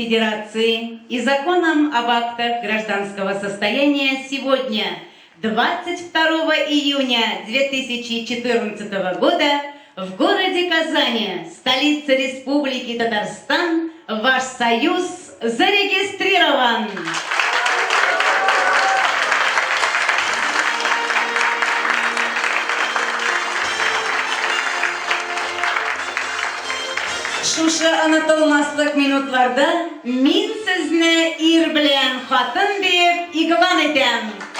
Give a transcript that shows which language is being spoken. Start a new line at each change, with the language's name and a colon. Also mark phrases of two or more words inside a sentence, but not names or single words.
Russian: Федерации и законом об актах гражданского состояния сегодня, 22 июня 2014 года, в городе Казани, столице Республики Татарстан, ваш союз зарегистрирован.
Tatar: Шушы анатолмаслык минутларда мин сезне ир белән хатын дип игълан итәм.